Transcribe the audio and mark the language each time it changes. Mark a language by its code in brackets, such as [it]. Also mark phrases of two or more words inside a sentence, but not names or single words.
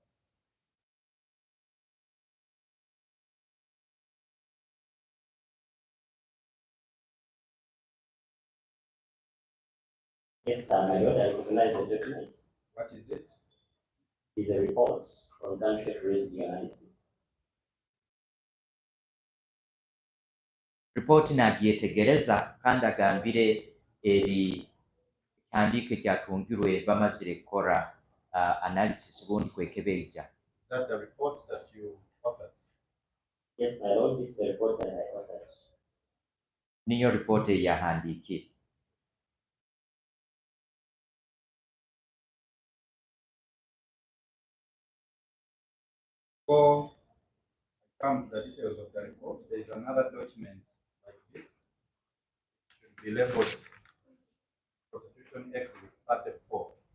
[en] Yes, my lord, I recognize the document. What is it? It is a report from country risk analysis. [nyn] Ripooti n'agyetegereza kandi agambire eri ekihandiiko ekyatungirwe bamazire kukora analysis ubundi kwekebeija. [en] Is that the report that you authored? Yes, my lord, this is the report that I authored. [nyn] Niyo ripooti eyahandiikire. [en] Before I come to the details of the report, there is another document like this. It should be labeled Prosecution Exhibit 34.